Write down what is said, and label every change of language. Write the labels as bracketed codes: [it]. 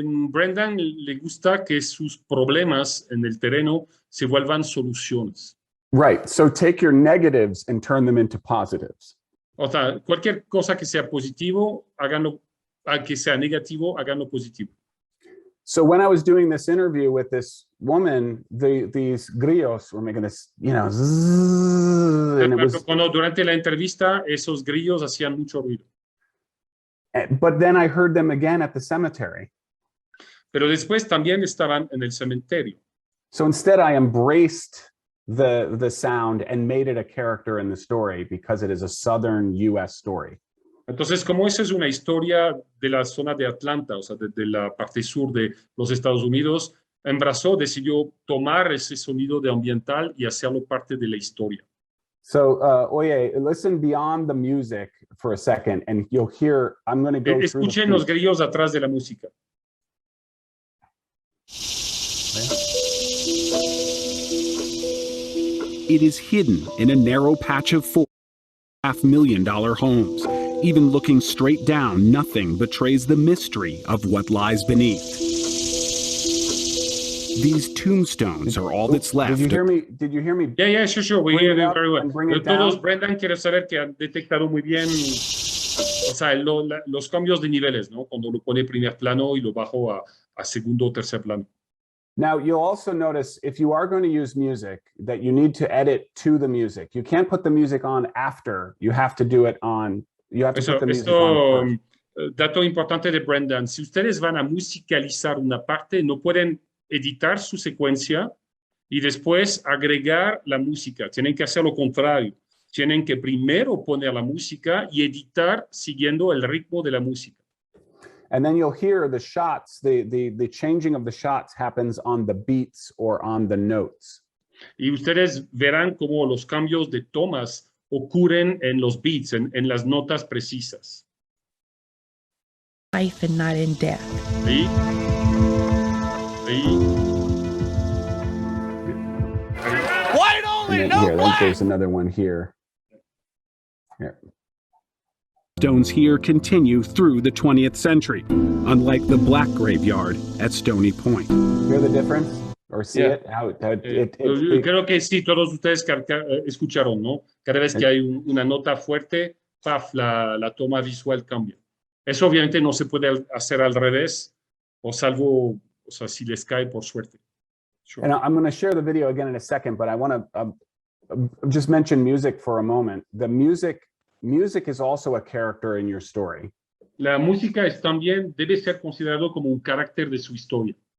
[es] Brendan le gusta que sus problemas en el terreno se vuelvan soluciones. [en] Right. So take your negatives and turn them into positives. [es] O sea, cualquier cosa que sea positivo, háganlo, que sea negativo, háganlo positivo. [en] So when I was doing this interview with this woman, these grillos were making this, zzz, and it was, [es] durante la entrevista, esos grillos hacían mucho ruido. [en] But then I heard them again at the cemetery. [es] Pero después también estaban en el cementerio. [en] So instead I embraced the sound and made it a character in the story because it is a southern US story. [es] Entonces, como esa es una historia de la zona de Atlanta, o sea, de la parte sur de los Estados Unidos, decidió tomar ese sonido de ambiental y hacerlo parte de la historia. [en] So, oye, listen beyond the music for a second, and you'll hear, I'm going to go through the [es] Escuchen los grillos atrás de la música. [en] It is hidden in a narrow patch of $4.5 million homes. Even looking straight down, nothing betrays the mystery of what lies beneath. These tombstones are all that's left. Did you hear me? Yeah, sure. We hear you very well. [es] Todos, Brendan quiere saber que han detectado muy bien, o sea, los cambios de niveles, ¿no? Cuando lo pone primer plano y lo bajo a segundo o tercer plano. [en] Now, you'll also notice if you are going to use music that you need to edit to the music. You can't put the music on after. You have to do it on. You have to put the music on first. [es] Dato importante de Brendan. Si ustedes van a musicalizar una parte, no pueden editar su secuencia y después agregar la música. Tienen que hacer lo contrario. Tienen que primero poner la música y editar siguiendo el ritmo de la música. [en] And then you'll hear the shots, the changing of the shots happens on the beats or on the notes. [es] Y ustedes verán cómo los cambios de tomas ocurren en los beats, en las notas precisas. [en] Life and not in death. [es] ¿Sí? [en] Why don't And then here, there's another one here. Here. Stones here continue through the 20th century, unlike the black graveyard at Stony Point. Hear the difference? Or see it? [es] Creo que sí, todos ustedes escucharon, ¿no? Cada vez que hay una nota fuerte, paf, la toma visual cambia. Eso obviamente no se puede hacer al revés, o salvo, o sea, si les cae por suerte. [en] Sure. And I'm going to share the video again in a second, but I want to just mention music for a moment. The music is also a character in your story. [es] La música es también, debe ser considerado como un carácter de su historia.